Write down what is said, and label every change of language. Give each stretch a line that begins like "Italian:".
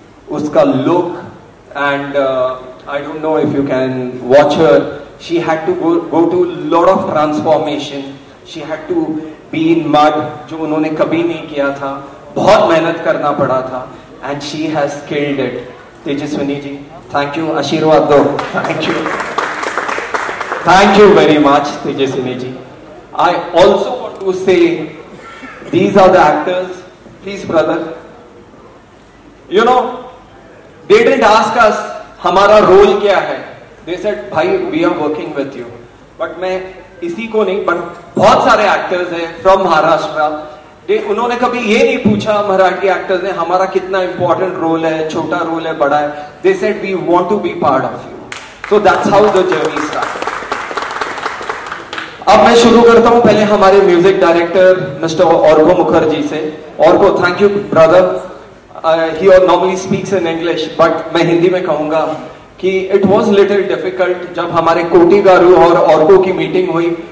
English: उसका look and I don't know if you can watch her, she had to go to lot of transformation, she had to be in mud,
Hindi: जो उन्होंने कभी नहीं किया था, बहुत मेहनत करना पड़ा था,
English: And she has killed it.
Hindi: Tejaswini ji, thank you, आशीर्वाद दो।
English: Thank you very much Tejaswini ji. I also want to say these are the actors, please brother, you know, they didn't ask us
Hindi: हमारा रोल क्या है,
English: they said भाई we are working with you।
Hindi: but मैं इसी को नहीं, but बहुत सारे एक्टर्स हैं फ्रॉम महाराष्ट्र, उन्होंने कभी ये नहीं पूछा मराठी एक्टर्स ने हमारा कितना इंपॉर्टेंट रोल है, छोटा रोल है, बड़ा है।
English: they said we want to be part of you, so that's how the journey started।
Hindi: अब मैं शुरू करता हूं पहले हमारे म्यूजिक डायरेक्टर मिस्टर औरको मुखर्जी से। औरको,
English: Thank you brother. He normally speaks in English, but
Hindi: मैं हिंदी में कहूंगा कि
English: it was little difficult
Hindi: जब हमारे कोटी गारू और औरको की मीटिंग हुई।